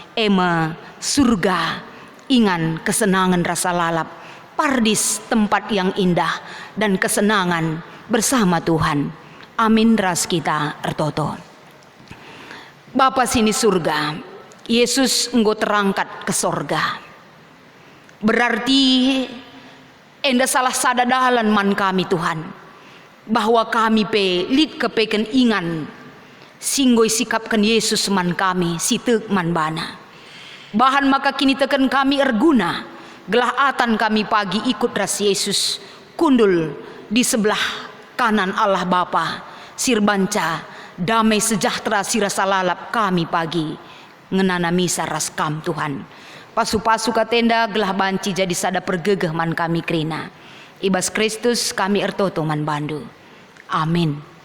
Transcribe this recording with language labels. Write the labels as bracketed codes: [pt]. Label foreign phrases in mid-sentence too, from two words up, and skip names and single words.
[btx] surga ingan kesenangan rasa lalap pardis [id] tempat yang indah dan kesenangan bersama Tuhan [btx] Amin ras kita ertoto. [id] Bapa sini surga, Yesus engkau terangkat ke sorga. [btx] Berarti enda salah sadadalan man kami Tuhan, bahwa kami pe lid kepeken ingan singgoi sikapkan Yesus man kami sitek man bana. Bahan maka kini teken kami erguna, gelah atan kami pagi ikut ras Yesus kundul [id] di sebelah kanan Allah Bapa, [btx] sirbanca damai sejahtera sirasa lalap kami pagi ngenana misa ras kam Tuhan. Pasu-pasu katenda gelah banci jadi sada pergegeh man kami krina. Ibas Kristus kami ertoto man bandu. Amin.